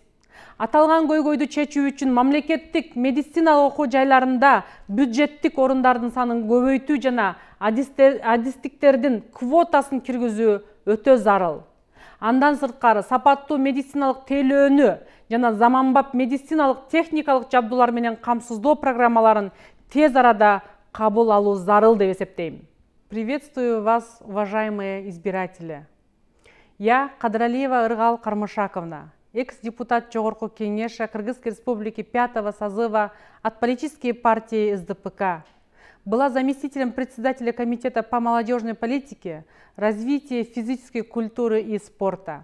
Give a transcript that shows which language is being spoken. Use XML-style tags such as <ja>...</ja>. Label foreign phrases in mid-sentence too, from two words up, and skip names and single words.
<ky>Аталган көйгөйдү чечүү үчүн мамлекеттик медициналык окуу жайларында бюджеттик орундардын санын көбөйтүү жана адистиктердин квотасын киргизүү өтө зарыл. Андан сырткары сапаттуу медициналык тейлөөнү жана заманбап медициналык техникалык жабдуулар менен камсыздоо программаларын тез арада кабыл алуу зарыл деп эсептейм.</ky> <ru>Приветствую вас, уважаемые избиратели. Я, Кадыралиева Ыргал Кармышаковна, экс-депутат Жогорку Кеңеша Кыргызской Республики 5-го созыва от политической партии СДПК. Была заместителем председателя Комитета по молодежной политике, развитию физической культуры и спорта.</ru>